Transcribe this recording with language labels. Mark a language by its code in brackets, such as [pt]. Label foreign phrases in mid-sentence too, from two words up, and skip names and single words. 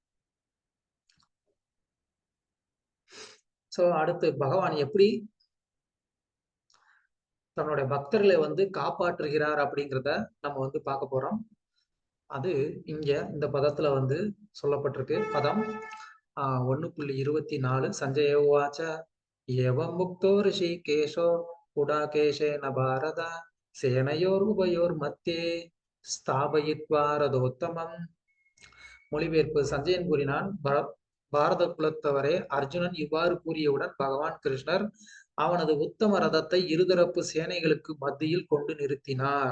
[ta] சோ அடுத்து பகவான் எப்படி தன்னுடைய பக்தர்களை வந்து காப்பாற்றுகிறார் அப்படிங்கிறத நம்ம வந்து பார்க்க போறோம். அது இங்க இந்த பதத்துல வந்து சொல்லப்பட்டிருக்கு. [sa] பதம் 1.24 सञ्जय उवाच एवं मुक्तो ऋषिकेशो गुडाकेशेन भारत सेनयोः स्थापयित्वा रथोत्तमम्. [ta] மொழிபெயர்ப்பு. சஞ்சயன் கூறினான், பாரத குலத்தவரே, அர்ஜுனன் இவ்வாறு கூறியவுடன் பகவான் கிருஷ்ணர் அவனது உத்தம ரதத்தை இருதரப்பு சேனைகளுக்கு மத்தியில் கொண்டு நிறுத்தினார்.